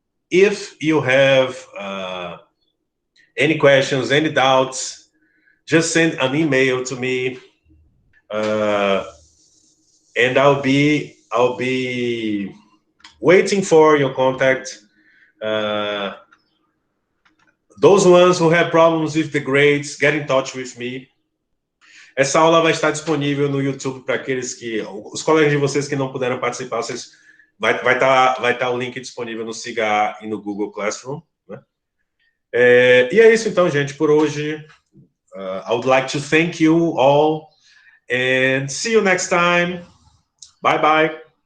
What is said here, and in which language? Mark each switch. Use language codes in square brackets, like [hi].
[en] If you have any questions, any doubts, just send an email to me, and I'll be waiting for your contact. Those ones who have problems with the grades, get in touch with me. [pt] Essa aula vai estar disponível no YouTube para aqueles os colegas de vocês que não puderam participar, vai estar o link disponível no Siga e no Google Classroom, né? E é isso então, gente, por hoje. [en] I would like to thank you all and see you next time. Bye bye.